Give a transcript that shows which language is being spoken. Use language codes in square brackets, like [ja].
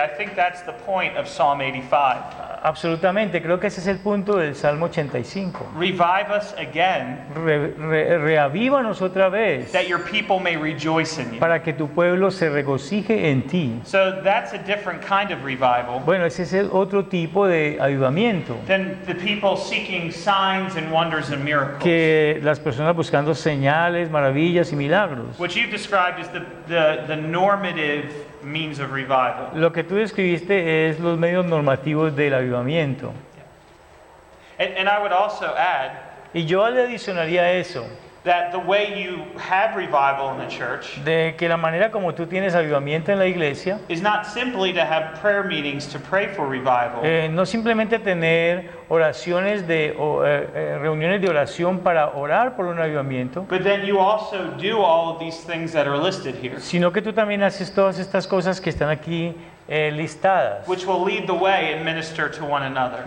[en] I think that's the point of Psalm 85. [es] Absolutamente, creo que ese es el punto del Salmo 85. [en] Revive us again, [es] Reavívanos otra vez [en] that your people may rejoice in you. [es] para que tu pueblo se regocije en ti. [en] So that's a different kind of revival [es] Bueno, ese es el otro tipo de avivamiento [en] than the people seeking signs and wonders and miracles. [es] que las personas buscando señales, maravillas y milagros. [en] What you've described is the normative means of revival. [es] Lo que tú describiste es los medios normativos del avivamiento. [en] And I would also add [es] Y yo le adicionaría a eso, [en] that the way you have revival in the church [es] de que la manera como tú tienes avivamiento en la iglesia, [en] is not simply to have prayer meetings to pray for revival, [es] no simplemente tener oraciones reuniones de oración para orar por un avivamiento, [en] but then you also do all of these things that are listed here, [es] sino que tú también haces todas estas cosas que están aquí listadas, [en] which will lead the way and minister to one another.